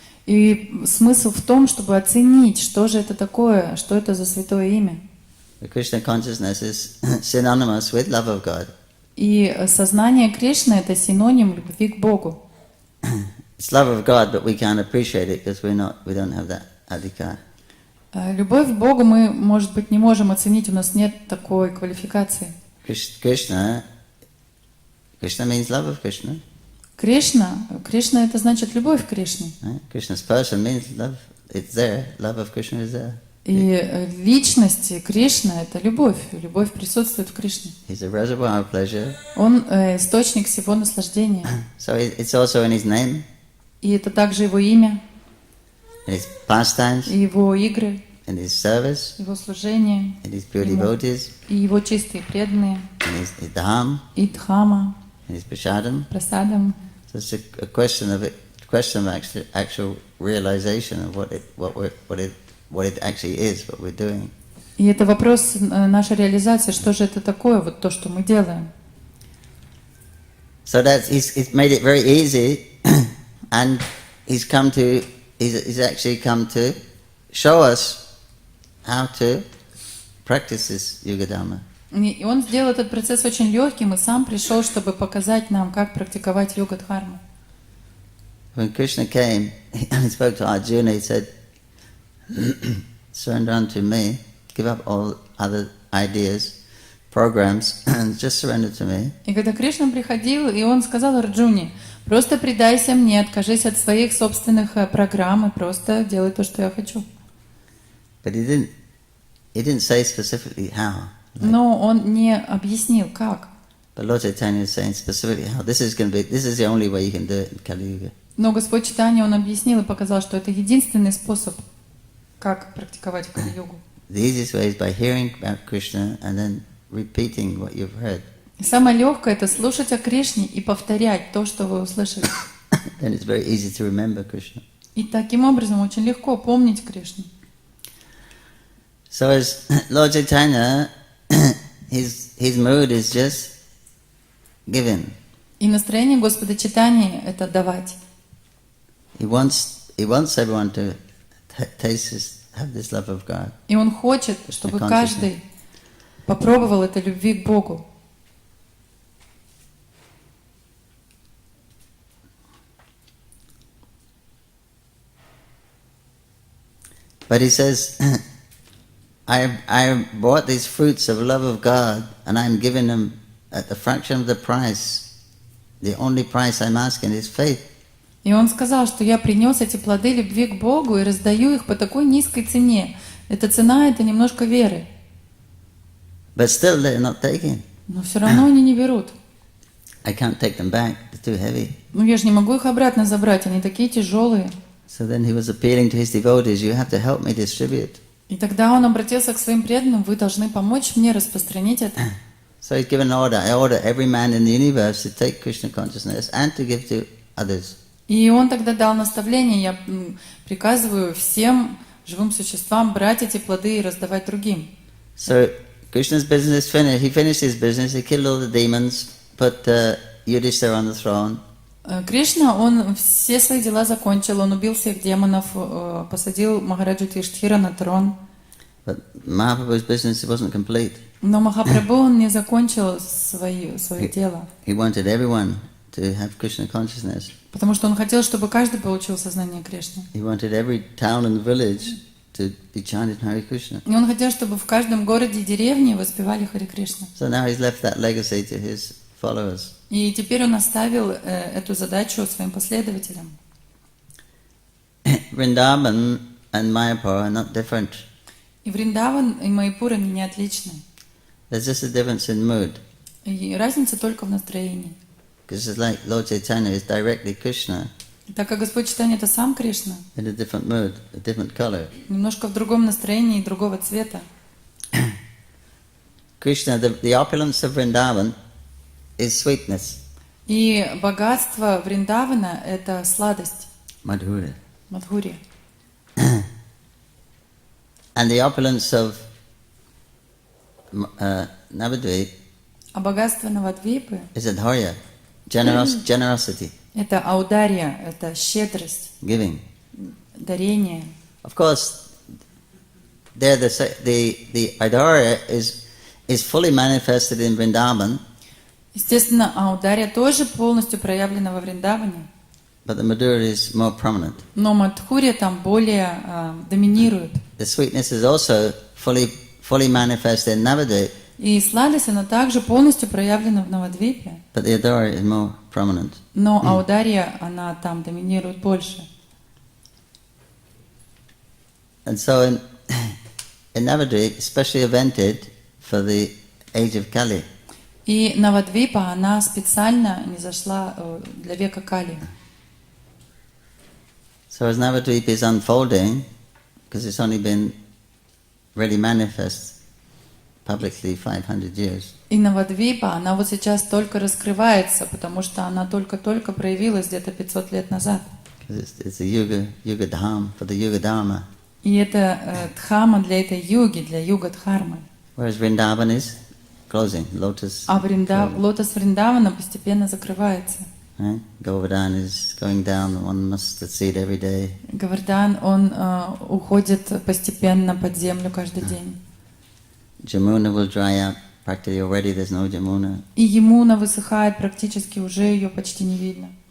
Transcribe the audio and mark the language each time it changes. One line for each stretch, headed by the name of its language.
Russian: И смысл в том, чтобы оценить, что же это такое, что это за святое имя.
English: The Krishna consciousness is synonymous with love of God.
Russian: И сознание Кришны — это синоним любви к Богу.
English: It's love of God, but we can't appreciate it because we don't have that adhikar.
Russian: Любовь к Богу мы, может быть, не можем оценить, у нас нет такой квалификации.
English: Krishna means love of Krishna.
Russian: Кришна это значит любовь к Кришне.
English: Right? Krishna's person means love. It's there. Love of Krishna is there.
Russian: И личность Кришна это любовь. Любовь присутствует в Кришне.
English: He's a reservoir of pleasure.
Russian: Он источник всего наслаждения.
English: So it's also in his name,
Russian: И это также его имя,
English: in his pastimes,
Russian: и его игры,
English: in his service,
Russian: его служение,
English: in his pure
Russian: ему,
English: devotees,
Russian: и его чистые преданные,
English: in his Dhama,
Russian: и Дхама,
English: in his prasadam.
Russian: прасадам.
English: So it's a question of actual realization of what it actually is, what we're doing.
Russian: И это вопрос нашей реализации, что же это такое, вот то, что мы делаем.
English: So he's made it very easy, and he's actually come to show us how to practice this Yuga Dhamma.
Russian: И он сделал этот процесс очень легким, и сам пришел, чтобы показать нам, как практиковать йога-дхарму.
English: When Krishna came and he spoke to Arjuna, he said, surrender unto me, give up all other ideas, programs, and just surrender to me.
Russian: И когда Кришна приходил, и он сказал Арджуне, просто предайся мне, откажись от своих собственных программ и просто делай то, что я хочу.
English: But he didn't say specifically how.
Russian: Но он не объяснил, как.
English: But Lord Chaitanya is saying specifically how. This is the only way you can do it in Kali Yuga.
Russian: Но Господь Чайтанья, он объяснил и показал, что это единственный способ, как практиковать Кали-йогу.
English: The easiest way is by hearing about Krishna and then repeating what you've heard.
Russian: И самое легкое — это слушать о Кришне и повторять то, что вы услышали.
English: Then it's very easy to remember Krishna.
Russian: И таким образом очень легко помнить Кришну.
English: So as Lord Chaitanya, his mood is just giving.
Russian: И настроение Господа Чайтаньи — это давать.
English: He wants everyone to have this love of God.
Russian: И Он хочет, чтобы каждый попробовал этой любви к Богу.
English: But he says, I bought these fruits of love of God, and I'm giving them at a fraction of the price. The only price I'm asking is faith.
Russian: И он сказал, что я принес эти плоды любви к Богу и раздаю их по такой низкой цене. Эта цена — это немножко веры.
English: But still they're not taking.
Russian: Но все равно они не берут.
English: I can't take them back, they're too heavy.
Russian: Ну я же не могу их обратно забрать, они такие тяжелые.
English: So then he was appealing to his devotees, you have to help me distribute.
Russian: И тогда он обратился к своим преданным, вы должны помочь мне распространить это.
English: So he's given an order. I order every man in the universe to take Krishna consciousness and to give to others.
Russian: И он тогда дал наставление, я приказываю всем живым существам брать эти плоды и раздавать другим.
English: So Krishna's business is finished. He finished his business. He killed all the demons, put Yudhishthira on the throne.
Russian: Кришна, он все свои дела закончил, он убил всех демонов, посадил Махараджу Юдхишthira на трон.
English: But Mahaprabhu's business wasn't complete.
Russian: Но Махапрабху, он не закончил свое дело.
English: He wanted everyone to have Krishna consciousness.
Russian: Потому что он хотел, чтобы каждый получил сознание Кришны.
English: He wanted every town and village to be chanting Hare Krishna.
Russian: И он хотел, чтобы в каждом городе и деревне воспевали Харе Кришна.
English: So now he's left that legacy to his followers.
Russian: И теперь он оставил эту задачу своим последователям.
English: Vrindavan and Mayapur are not different.
Russian: И Вриндаван, и Майапур, они не отличны.
English: There's just a difference in mood.
Russian: И разница только в настроении.
English: Because it's like Lord Chaitanya is directly Krishna
Russian: Так как Господь Чайтанья — это сам Кришна,
English: in a different mood, a different color.
Russian: немножко в другом настроении и другого цвета.
English: Krishna, the opulence of Vrindavan is sweetness,
Russian: И богатство Вриндавана — это сладость,
English: madhurya.
Russian: мадхурья.
English: And the opulence of Navadvip
Russian: А богатство Навадвипы
English: is adharya, generosity,
Russian: — это аударья, это щедрость,
English: giving.
Russian: дарение.
English: Of course, there the adharya is fully manifested in Vrindavan,
Russian: Естественно, аударья тоже полностью проявлена во Вриндаване,
English: but the madhurya is more prominent.
Russian: но мадхурья там более доминирует.
English: The sweetness is also fully manifest in Navadvip,
Russian: И сладость, она также полностью проявлена в Навадвипе.
English: but the Adara is more prominent.
Russian: Но аударья, она там доминирует больше.
English: And so in Navadvip, especially invented for the age of Kali.
Russian: И Навадвипа, она специально не зашла для века Кали.
English: So as Navadvip is unfolding, because it's only been really manifest publicly 500 years,
Russian: И Навадвипа, она вот сейчас только раскрывается, потому что она только-только проявилась где-то 500 лет назад.
English: because it's a yuga dham for the yuga dharma,
Russian: И это дхама для этой юги, для юга-дхармы.
English: whereas Vrindavan is closing, lotus.
Russian: А лотос Вриндавана постепенно закрывается.
English: Right? Govardhan is going down, one must succeed every day.
Russian: Говардан, он уходит постепенно под землю каждый день.
English: Jamuna will dry out, practically already there's no Jamuna.
Russian: И Ямуна высыхает, практически уже ее почти не видно.